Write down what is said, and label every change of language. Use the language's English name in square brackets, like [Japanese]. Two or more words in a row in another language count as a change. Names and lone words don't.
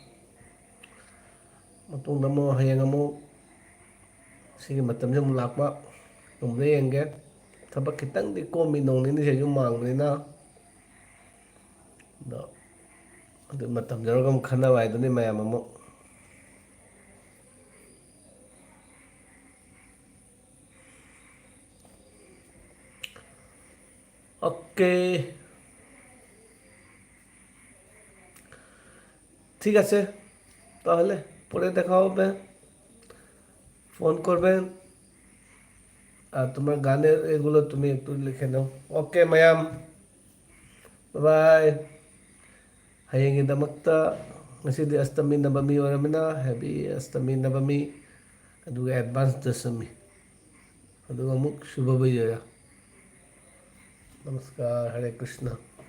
[Manipuri] ꯃꯇꯨꯡꯗ ꯑꯃꯨꯛ ꯍꯌꯦꯡ ꯑꯃꯨꯛ ꯁꯤꯒꯤ ꯃꯇꯝꯁꯤ ꯑꯃꯨꯛ ꯂꯥꯛꯄ ꯅꯣꯡꯃꯗ ꯌꯦꯡꯒꯦ ꯊꯕꯛ ꯈꯤꯇꯪꯗꯤ ꯀꯣꯝꯃꯤ ꯅꯣꯡ ꯅꯤꯅꯤꯁꯤ ꯌꯨꯝ ꯃꯥꯡꯕꯅꯤꯅ ꯑꯗꯣ ꯑꯗꯨ ꯃꯇꯝ ꯌꯧꯔꯒ ꯑꯃꯨꯛ ꯈꯟꯅꯕ ꯍꯥꯏꯗꯨꯅꯤ ꯃꯌꯥꯝ ꯑꯃꯨꯛ [Bangla] ওকে ঠিক আছে তাহলে পরে দেখা হবে ফোন করবেন আর তোমার গানের এগুলো তুমি একটু লিখে নাও ওকে ম্যাম [Manipuri] বাই ꯍꯌꯦꯡꯒꯤꯗꯃꯛꯇ ꯉꯁꯤꯗꯤ ꯑꯁꯇꯃꯤ ꯅꯕꯃꯤ ꯑꯣꯏꯔꯕꯅꯤꯅ ꯍꯦꯄꯤ ꯑꯁꯇꯃꯤ ꯅꯕꯃꯤ ꯑꯗꯨꯒ ꯑꯦꯗꯚꯥꯟꯁ ꯗꯁꯃꯤ ꯑꯗꯨꯒ ꯑꯃꯨꯛ శుభ ꯕꯤꯖꯌ ꯅꯃꯁꯀꯥꯔ ꯍꯔꯦ ꯀ꯭ꯔꯤꯁꯅ